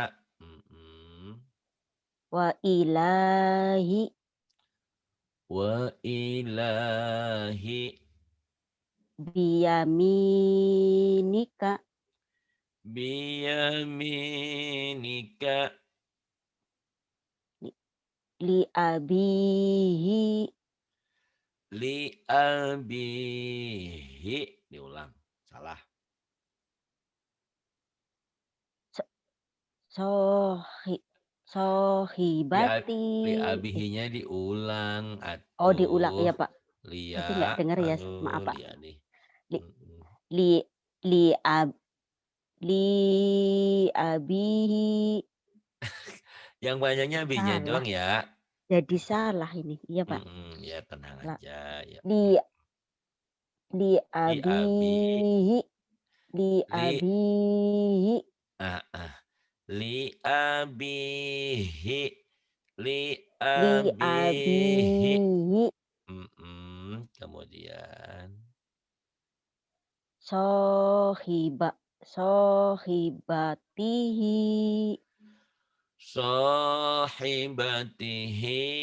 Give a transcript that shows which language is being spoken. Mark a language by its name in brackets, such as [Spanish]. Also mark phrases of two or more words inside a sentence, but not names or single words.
[Arabic] Mm-mm. وإلهي وإلهي biyaminika biyaminika لأبيه لأبيه. [Indonesian] Diulang. Salah. [Arabic] so- sohi Li, sohibati. [Indonesian] li abihinya diulang Oh, diulang atuh. ya Pak. Tadi nggak Lia, dengar ya, maaf aduh, Pak. Lia nih. [Arabic] Li Mm-mm. li li ab li abihi. [Indonesian] Yang banyaknya abinya Salah, doang ya. jadi salah ini. Iya Pak. Mm-mm. Ya tenang [Arabic] La- [Indonesian] aja ya. [Arabic] لي لي لأبي, أبيه لي li abihi ah, ah. لأبيه لي li abihi. abihi [Indonesian] Kemudian [Arabic] صاحبة صاحبته sahibatihi.